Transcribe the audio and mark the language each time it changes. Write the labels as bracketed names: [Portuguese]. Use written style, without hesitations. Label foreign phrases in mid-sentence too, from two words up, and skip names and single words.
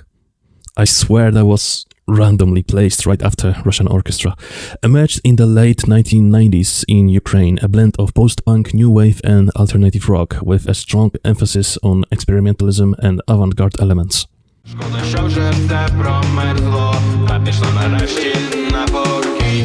[English] I swear that was randomly placed right after Russian orchestra. Emerged in the late 1990s in Ukraine, a blend of post-punk, new wave and alternative rock with a strong emphasis on experimentalism and avant-garde elements. [Ukrainian] Шкода, що вже все промерзло, та пішло нарешті на покій.